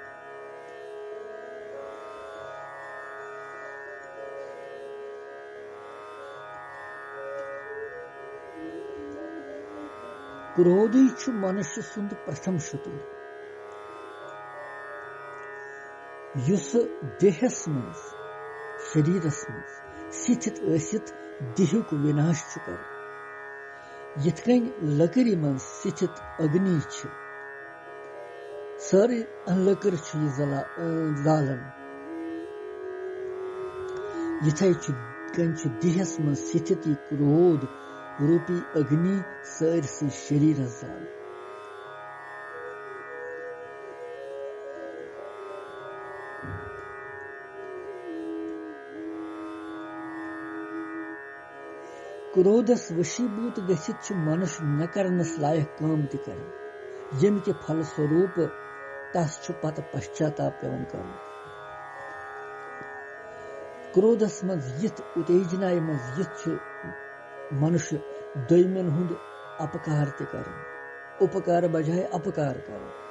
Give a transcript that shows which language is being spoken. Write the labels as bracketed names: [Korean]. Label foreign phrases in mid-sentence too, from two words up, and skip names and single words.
[Kashmiri] क्रोध मनुष्य सुंद प्रथम शत्रु युस देहस मज शरीरस मज स्थित ऐसित देहुक विनाश कर यिथकन लकड़ी मन स्थित अग्नि सारी लकड़ जालन यिथै कन देहस मन स्थित क्रोध रूपी अग्नि सारसी शरीर जाल। क्रोधस वशीभूत गसित मनुष्य न करनस लायक काम त कर यम के फल स्वरूप तस पत पश्चाताप पेवन कर। क्रोधस मज यिथ उत्तेजना मज यिथ मनुष्य दोयमन हुंद अपकार त कर उपकार बजाय अपकार कर।